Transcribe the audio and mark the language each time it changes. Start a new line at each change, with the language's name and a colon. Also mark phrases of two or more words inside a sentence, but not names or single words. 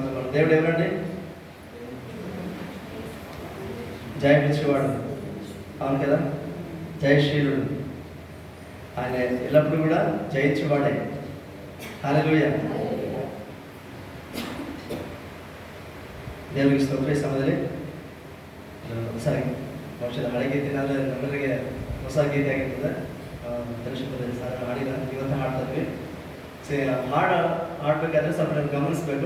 Telugu: దేవుడు ఎవరండి? జయమిచ్చేవాడు, అవును కదా, జయశీలుడు. ఆయన ఎల్లప్పుడూ కూడా జయించేవాడే. హల్లెలూయా.
Kannada: ದೇವರಿಗೆ ಸ್ತೋತ್ರ. ಈ ಸಮಯದಲ್ಲಿ ಸರಿ ಬಹುಶಃ ಹಳೆ ಗೀತೆನಾದ್ರೆ ನಮ್ಮಲ್ಲಿಗೆ ಹೊಸ ಗೀತೆ ಆಗಿರ್ತದೆ. ದರ್ಶಕದಲ್ಲಿ ಸಹ ಹಾಡಿಲ್ಲ, ಇವತ್ತು ಹಾಡ್ತಾ ಇದ್ವಿ. ಹಾಡ್ಬೇಕಾದ್ರೆ ಸ್ವಲ್ಪ ನಾವು ಗಮನಿಸ್ಬೇಕು.